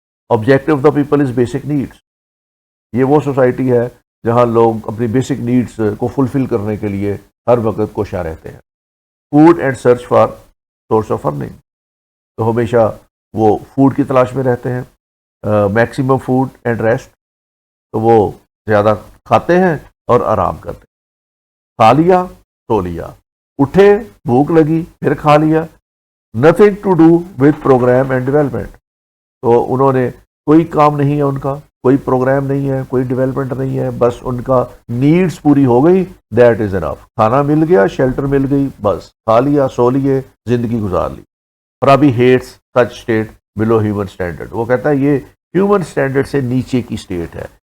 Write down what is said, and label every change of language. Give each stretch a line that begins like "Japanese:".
Urdu: Objective of the people is basic needs. یہ وہ society ہے جہاں لوگ اپنی بیسک نیڈس کو فلفل کرنے کے لیے ہر وقت کوشاں رہتے ہیں. Food and search for source of earning, تو ہمیشہ وہ فوڈ کی تلاش میں رہتے ہیں. میکسیمم فوڈ اینڈ ریسٹ، تو وہ زیادہ کھاتے ہیں اور آرام کرتے ہیں. کھا لیا سو لیا، اٹھے بھوک لگی پھر کھا لیا،
English: nothing to do with program and development.
Urdu: تو انہوں نے کوئی کام نہیں ہے ان کا, کوئی پروگرام نہیں ہے, کوئی ڈیولپمنٹ نہیں ہے, بس ان کا نیڈس پوری ہو گئی, دیٹ از انف. کھانا مل گیا, شیلٹر مل گئی, بس کھا لیا, سو لیے, زندگی گزار لی. فارابی ہیٹس سچ اسٹیٹ بلو ہیومن اسٹینڈرڈ. وہ کہتا ہے یہ ہیومن اسٹینڈرڈ سے نیچے کی اسٹیٹ ہے.